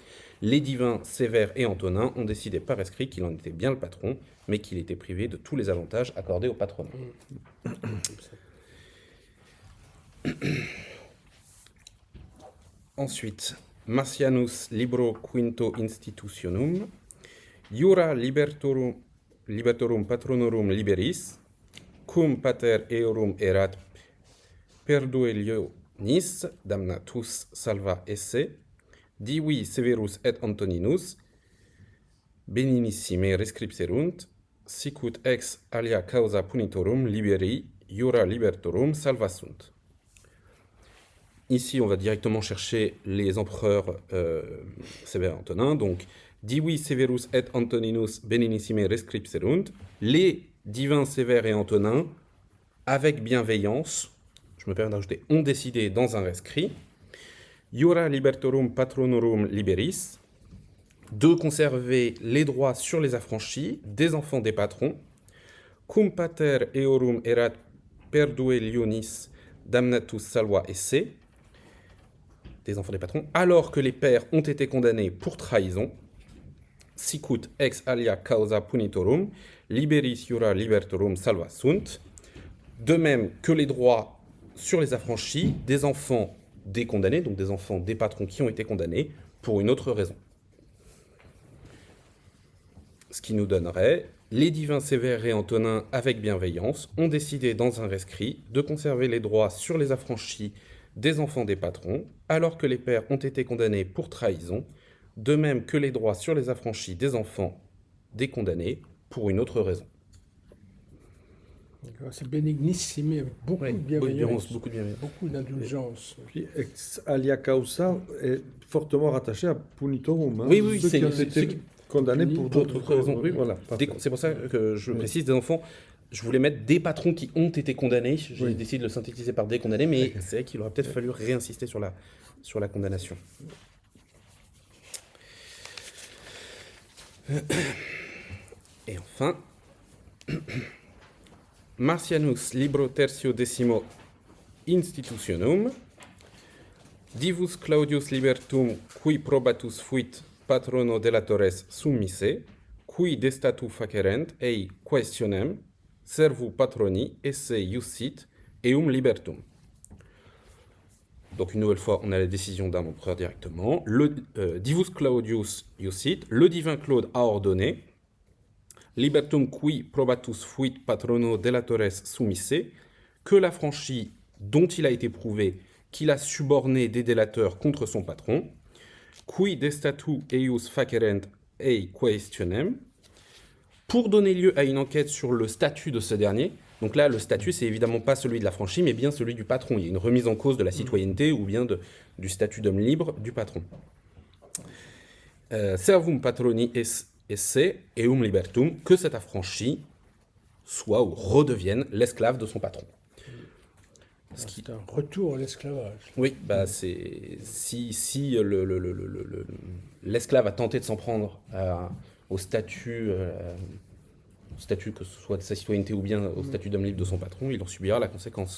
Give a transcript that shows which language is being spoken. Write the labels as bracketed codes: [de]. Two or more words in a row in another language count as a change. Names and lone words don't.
[fr] Les divins Sévère et Antonin ont décidé par rescrit qu'il en était bien le patron, mais qu'il était privé de tous les avantages accordés au patronat. Ensuite, [la] Marcianus Libro Quinto Institutionum, Iura libertorum patronorum liberis, cum pater eorum erat perduelionis damnatus salva esse, divi severus et Antoninus, beninissime rescripserunt, sicut ex alia causa punitorum liberi, iura libertorum salva sunt. [fr] Ici, on va directement chercher les empereurs Sévère et Antonin. Donc, [la] divi severus et Antoninus beninissime rescripserunt, [fr] les divins Sévère et Antonin, avec bienveillance, je me permets d'ajouter, ont décidé dans un rescrit, [la] iura libertorum patronorum liberis, [fr] de conserver les droits sur les affranchis des enfants des patrons, [la] cum pater eorum erat perduelionis damnatus salva esse, [fr] des enfants des patrons, alors que les pères ont été condamnés pour trahison, [la] sicut ex alia causa punitorum, liberis iura libertorum salva sunt, [fr] de même que les droits sur les affranchis des enfants des condamnés, donc des enfants des patrons qui ont été condamnés pour une autre raison. Ce qui nous donnerait, les divins Sévère et Antonin, avec bienveillance, ont décidé dans un rescrit de conserver les droits sur les affranchis des enfants des patrons, alors que les pères ont été condamnés pour trahison, de même que les droits sur les affranchis des enfants des condamnés pour une autre raison. C'est bénignissime, avec beaucoup de bienveillance, beaucoup d'indulgence. Puis [la] ex alia causa [fr] est fortement rattaché à punitorum. Oui, ceux qui ont été condamnés pour d'autres raisons. Oui, voilà. C'est pour ça que je précise des enfants je voulais mettre des patrons qui ont été condamnés. J'ai décidé de le synthétiser par des condamnés, mais c'est vrai qu'il aurait peut-être fallu réinsister sur la condamnation. Et enfin, [la] Marcianus libro tertio decimo institutionum, divus Claudius libertum qui probatus fuit patrono delatores summisse, qui de statu facerent ei questionem servu patroni esse iussit eum libertum. [fr] Donc une nouvelle fois, on a la décision d'un empereur directement. [la] Divus Claudius iussit, [fr] le divin Claude a ordonné, [la] libertum qui probatus fuit patrono delatores summisse, [fr] que l'affranchi dont il a été prouvé qu'il a suborné des délateurs contre son patron, [la] qui de statu eius facerent ei questionem, [fr] pour donner lieu à une enquête sur le statut de ce dernier. Donc là, le statut, c'est évidemment pas celui de l'affranchi, mais bien celui du patron. Il y a une remise en cause de la citoyenneté ou bien du statut d'homme libre du patron. [la] Servum patroni esse eum libertum, [fr] que cet affranchi soit ou redevienne l'esclave de son patron. C'est un retour à l'esclavage. Oui, bah c'est si l'esclave a tenté de s'en prendre au statut que ce soit de sa citoyenneté ou bien au statut d'homme libre de son patron, il en subira la conséquence.